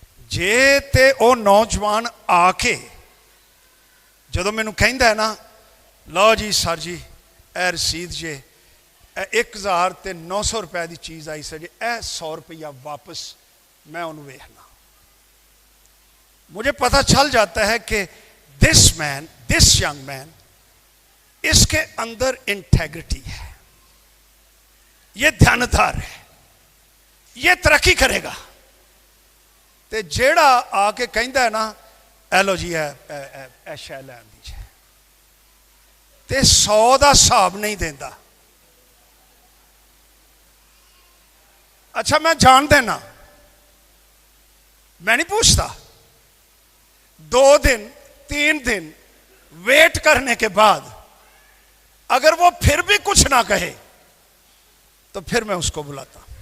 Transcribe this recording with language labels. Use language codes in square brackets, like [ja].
[pa] جے تے او نوجوان آ کے جدو مینوں کہندا ہے نا لو جی سر جی اے رسید جے 1900 روپے دی چیز آئی سر جی اے 100 روپیہ واپس، میں انہوں ویکھنا. [ur] مجھے پتہ چل جاتا ہے کہ [en] this young man, [ur] اس کے اندر انٹیگریٹی ہے، یہ دیانتدار ہے، یہ ترقی کرے گا. [pa] تے جیڑا آ کے کہندا ہے نا اے لو جی اے شے لین دیجیے تے 100 دا حساب نہیں دیندا. اچھا میں جان دینا، [ur] میں نہیں پوچھتا. 2 دن 3 دن ویٹ کرنے کے بعد اگر وہ پھر بھی کچھ نہ کہے تو پھر میں اس کو بلاتا.